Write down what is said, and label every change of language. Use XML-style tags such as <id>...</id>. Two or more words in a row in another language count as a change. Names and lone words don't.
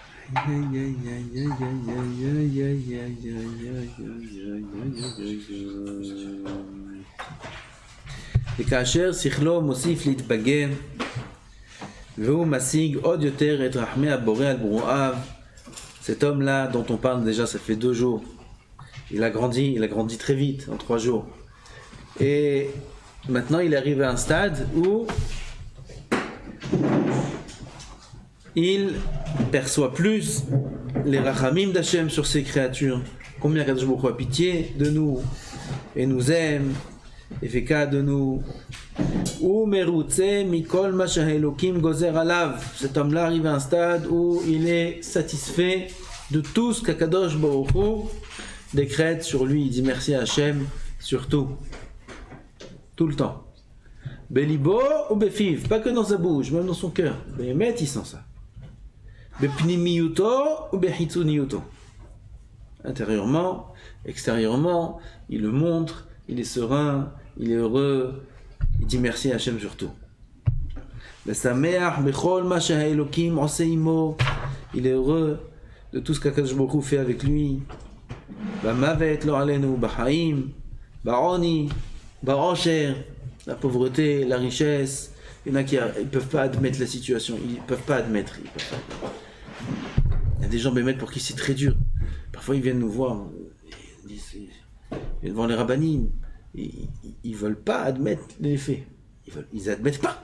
<he>וכאשר שכלו מוסיף להתבגר והוא משיג עוד יותר את רחמי הבורא על ברואיו,</he> <fr>cet homme-là dont on parle déjà, ça fait 2 jours, il a grandi très vite, en 3 jours. Et maintenant il est arrivé à un stade où il perçoit plus les rachamim d'Hachem sur ses créatures. Combien Kadosh Baruch Hu a pitié de nous et nous aime et fait cas de nous.</fr> <he>ומרוצה מכל מה שאלוקים גוזר עליו.</he> <fr>Cet homme-là arrive à un stade où il est satisfait de tout ce qu'Akadosh Baruch Hu décrète sur lui. Il dit merci à Hachem sur tout le temps.</fr> <he>בליבו ובפיו,</he> <fr>pas que dans sa bouche, même dans son cœur. Behemet, il sent ça.</fr> <he>בפנימיותו ובחיצוניותו.</he> <fr>Intérieurement, extérieurement, il le montre, il est serein, il est heureux, il dit merci à Hachem surtout.</fr> <he>ושמח בכל מה שאלוקים עושה עמו.</he> <fr>Il est heureux de tout ce qu'Akadosh Baruch Hu fait avec lui.</fr> <he>במוות לא עלינו, בחיים, בעוני, בעושר.</he> <fr>La pauvreté, la richesse, il y en a qui ne peuvent pas admettre la situation, ils ne peuvent pas admettre. Il y a des gens pour qui c'est très dur. Parfois ils viennent nous voir, ils viennent devant les rabbinim, ils ne veulent pas admettre les faits, ils n'admettent pas.</fr>